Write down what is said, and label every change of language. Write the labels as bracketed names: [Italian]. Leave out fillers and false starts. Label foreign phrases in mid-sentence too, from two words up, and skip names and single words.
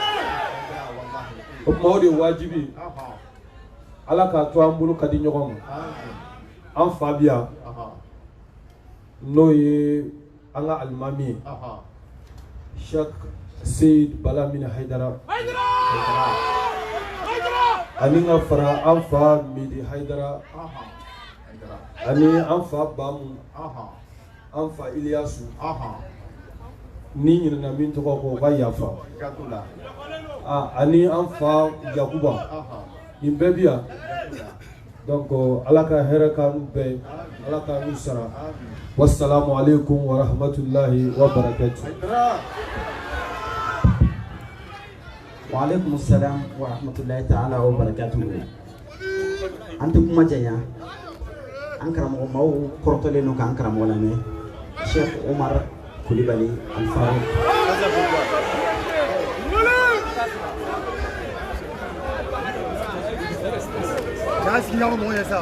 [Bambara] o tuma o de ye wajibi Ala k'a to an bolo ka di ɲɔgɔn ma an fa bi yan n'o ye an ka alimami ye Sheikh Seyid Bala Mina Haidara ani ka fara an fa Midi Haidara ani an fa Bamu an fa Iliyasu ni ɲinɛna min tɔgɔ ko ka yafa ani an fa Yakuba nin bɛɛ bi yan donc Ala ka hɛrɛ k'an bɛɛ Ala k'an sara [Arabic] والسلام عليكم ورحمة الله وبركاته. وعليكم السلام ورحمة الله تعالى وبركاته. [Bambara] Antum kuma janya an karamɔgɔ maaw kɔrɔtɔlen don k'an karamɔgɔ lamɛn Sheikh Umar Kulibali Al-Farouq. [French] Qu'est-ce qu'il y a au moins ça?